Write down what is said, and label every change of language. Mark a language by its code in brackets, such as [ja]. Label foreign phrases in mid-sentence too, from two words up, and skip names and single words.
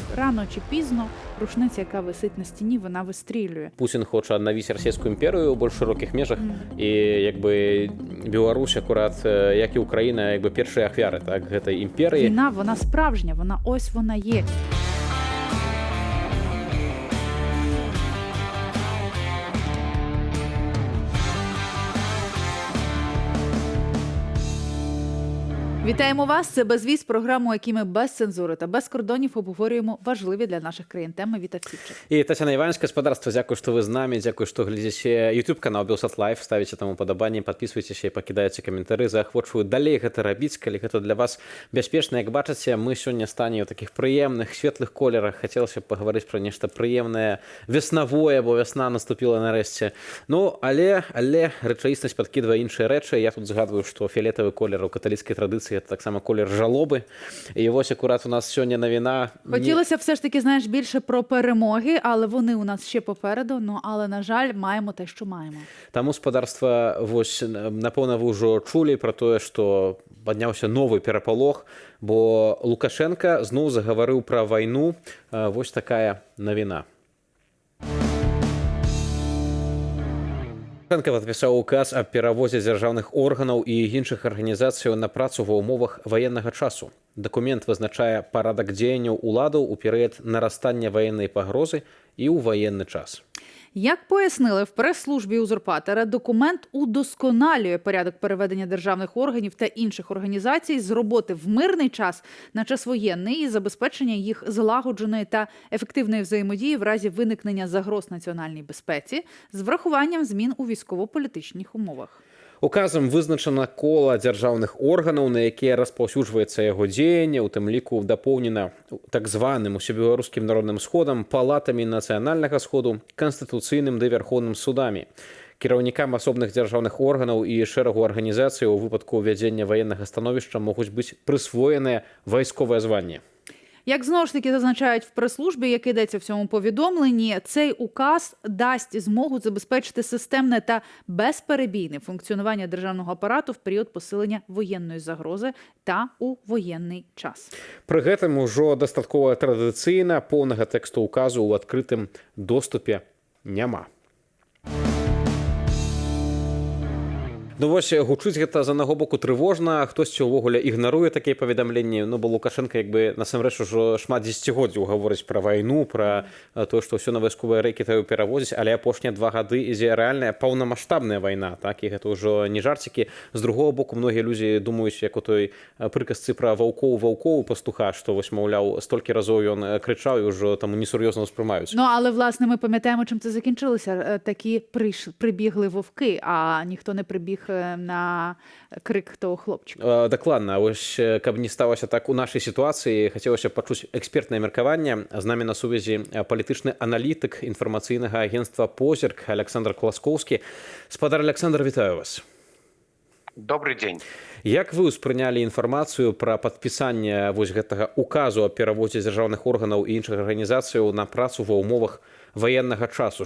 [uk] рано чи пізно рушниця, яка висить на стіні, вона вистрілює. [be] Путін хоче аднавіць расійскую імперію ў больш шырокіх межах, і як бы Беларусь акурат, як і Украіна, як бы першыя ахвяры так гэтай імперыі. [uk] Війна, вона справжня, ось вона є. Вітаємо вас! Це «Безвіз», програму, у якій ми без цензури та без кордонів обговорюємо важливі для наших країн теми. Вітаю всіх. І Тетяна Іванська, господарство, дякую, що ви з нами, дякую, що глядите YouTube-канал Белсат Лайв, ставите там уподобання, підписуйтесь і покидаєте коментарі. [be] Заахвочую далей гэта рабіць, калі гэта для вас бяспечна. Як бачыце, мы сёння стане ў таких прыемных, светлых колерах. Хацелася б пагаварыць пра нешта прыемнае, веснавое, бо вясна наступила нарэшце. Ну, але рэчаіснасць падкідвае іншыя рэчы. Я тут згадваю, што фіолетавы колер у каталіцкай традыцыі это так само [uk] колір жалоби. І ось акурат у нас сьогодні новина. Хотілося все ж таки, знаєш, більше про перемоги, але вони у нас ще попереду. Ну, але, на жаль, маємо те, що маємо. Там господарства, ось, напевно, ви вже чули про те, що піднявся новий переполох, бо Лукашенко знову заговорив про війну. Ось така новина. [be] Лукашенко падпісаў указ аб перавозе дзяржаўных органаў і іншых арганізацыяў на працу ва ўмовах ваеннага часу. Дакумент вызначае парадак дзеянняў уладаў у перыяд нарастання ваеннай пагрозы і ў военны час. [uk] Як пояснили в прес-службі узурпатора, документ удосконалює порядок переведення державних органів та інших організацій з роботи в мирний час на час воєнний і забезпечення їх злагодженої та ефективної взаємодії в разі виникнення загроз національній безпеці з врахуванням змін у військово-політичних умовах. [be] Указам вызначана кола дзяржаўных органаў, на якія распаўсюджваецца яго дзеянне, у тым ліку дапоўнена так званым усебеларускім народным сходам, палатамі нацыянальнага сходу, канстытуцыйным ды вярхоўным судамі. Кіраўнікам асобных дзяржаўных органаў і шэрагу арганізацый у выпадку ўвядзення ваеннага становішча могуць быць прысвоеныя вайсковае званне. [uk] Як знову ж таки зазначають в прес-службі, як йдеться в цьому повідомленні, цей указ дасть змогу забезпечити системне та безперебійне функціонування державного апарату в період посилення воєнної загрози та у воєнний час. [be] При гэтым ужо дастаткова традыцыйна поўнага тэксту указу ў адкрытым доступе няма. Ну вось гучыць гэта з аднаго боку трывожна, хтосьці ўвогуле ігнаруе такія паведамленні, ну бо Лукашенко як бы насамрэч ужо шмат дзесяцігоддзяў гаворыць пра вайну, пра тое, што ўсё на вайсковыя рэкі трэба перавозіць, але апошнія 2 гады ідзе рэальная паўнамаштабная вайна, так, і гэта ўжо не жарцікі. [uk] З другого боку, [be] многія людзі думаюць, як у той прыказцы пра ваўкоў пастуха, што вось, маўляў, столькі разоў ён крычаў і ўжо таму несур'ёзна ўспрымаюць. [uk] Ну, але, власне, ми пам'ятаємо, чим це закінчилося. Такі прибігли вовки, а ніхто не прибіг на крик того хлопчика. [be] Дакладна. Ось, каб не сталося так у нашай сітуацыі, хацелася пачуць экспертнае меркаванне. З намі на сувязі палітычны аналітык інфармацыйнага агенцтва «Позірк» Александр Класкоўскі. Спадар Александр, вітаю вас. [ru] Добрый день. [be] Як вы ўспрынялі інфармацыю пра падпісанне вось гэтага указу аб перавозе дзяржаўных органаў і іншых арганізацыяў на працу ва ўмовах ваеннага часу?